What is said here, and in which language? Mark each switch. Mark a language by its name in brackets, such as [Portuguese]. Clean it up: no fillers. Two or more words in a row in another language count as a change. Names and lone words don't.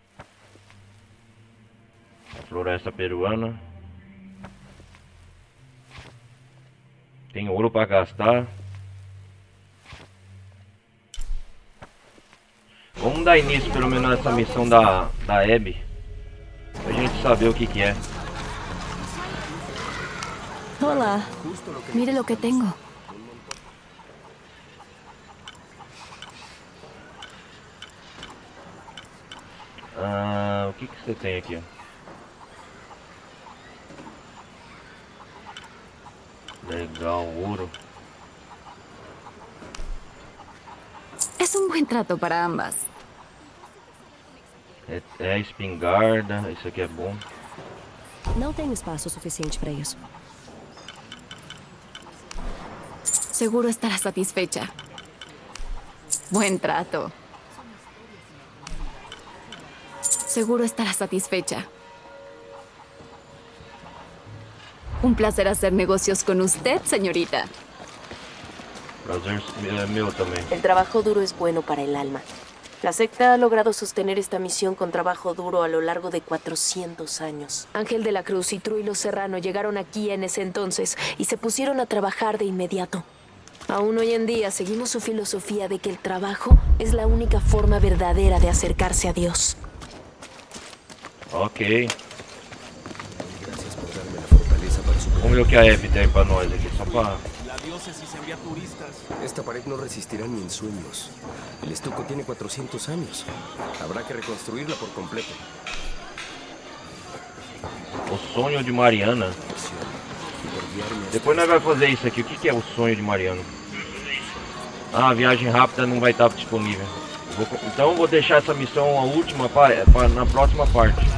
[Portuguese] A floresta peruana. Tem ouro pra gastar. Vamos dar início pelo menos nessa missão da Abby. Pra gente saber o que que é. [Spanish] Hola, mire lo que tengo. [Portuguese] O que que você tem aqui? Legal, ouro. [Spanish] Es un buen trato para ambas. [Portuguese] É espingarda, isso aqui é bom. Não tenho espaço suficiente para isso. [Spanish] Seguro estará satisfecha. Buen trato. Seguro estará satisfecha. Un placer hacer negocios con usted, señorita. [Portuguese] Prazer é meu também. [Spanish] El trabajo duro es bueno para el alma. La secta ha logrado sostener esta misión con trabajo duro a lo largo de 400 años. Ángel de la Cruz y Truilo Serrano llegaron aquí en ese entonces y se pusieron a trabajar de inmediato. Aún hoy en día seguimos su filosofía de que el trabajo es la única forma verdadera de acercarse a Dios. [Portuguese] Ok. Vamos ver o que a Abby tem pra nós aqui, só pra... [Spanish] La diócesis envía turistas. Esta pared no resistirá ni en sueños. El estuco tiene 400 años. Habrá que reconstruirla por completo. [Portuguese] O sonho de Mariana. Depois nós vamos fazer isso aqui. O que que é o sonho de Mariana? Ah, a viagem rápida não vai estar disponível. Então eu vou deixar essa missão a última na próxima parte.